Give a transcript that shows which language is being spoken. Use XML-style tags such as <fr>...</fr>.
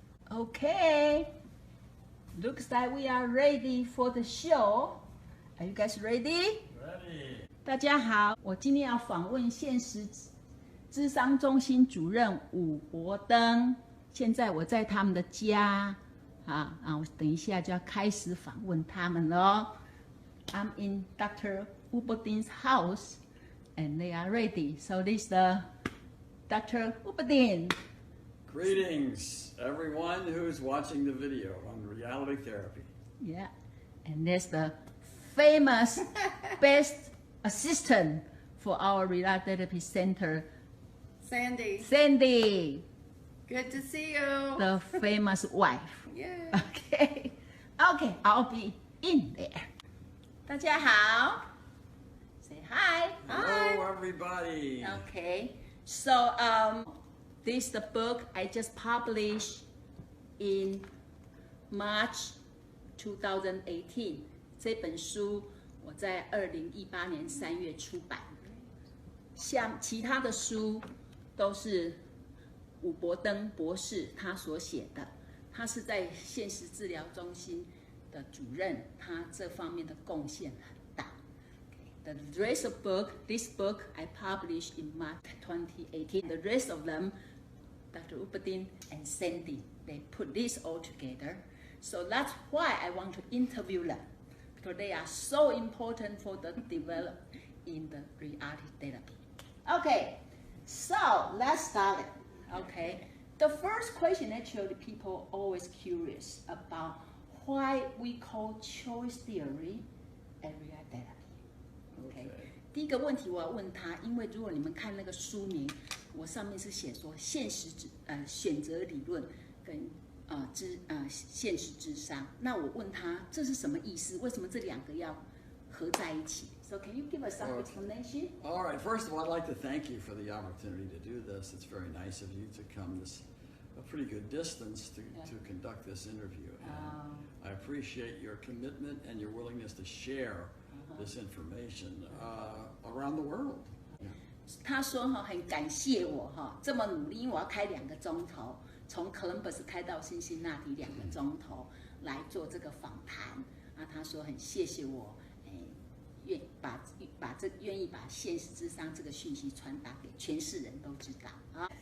<en>Okay, looks like we are ready for the show. Are you guys ready? Ready.</en> <zh>大家好，我今天要访问现实諮商中心主任伍伯登。现在我在他们的家，我等一下就要开始访问他们了。</zh> <en>I'm in Dr. Wubbolding's house, and they are ready. So this is the Dr. Wubbolding. Greetings, everyone who's watching the video on reality therapy. Yeah, and there's the famous best assistant for our reality therapy center, Sandie. Good to see you. The famous wife. Yeah. Okay, I'll be in there.</en> <zh>大家好</zh> <en>Say hi. Hello, everybody. Okay, so this is the book I just published in March 2018.</en> <zh>这本书我在2018年3月出版。像其他的书都是伍伯登博士他所写的，他是在现实治疗中心的主任，他这方面的贡献很大。</zh> <en>The rest of this book I published in March 2018. The rest of them, Dr. Wubbolding and Sandie, they put this all together. So that's why I want to interview them, because they are so important for the development in the reality therapy. Okay, so let's start it. Okay, the first question actually people always curious about why we call choice theory and reality therapy. Okay.</en> <zh>第一个问题我要问他，因为如果你们看那个书名，我上面是写说选择理论跟现实諮商。那我问他这是什么意思？为什么这两个要合在一起？</zh> <en>So can you give us some explanation? All right. First of all, I'd like to thank you for the opportunity to do this. It's very nice of you to come a pretty good distance to conduct this interview. And I appreciate your commitment and your willingness to share this information around the world.</en> <zh>他说很感谢我这么努力，因为我要开2个钟头，从 Columbus 开到辛辛那提2个钟头来做这个访谈。他说很谢谢我，愿意把现实諮商这个讯息传达给全世人都知道。</zh>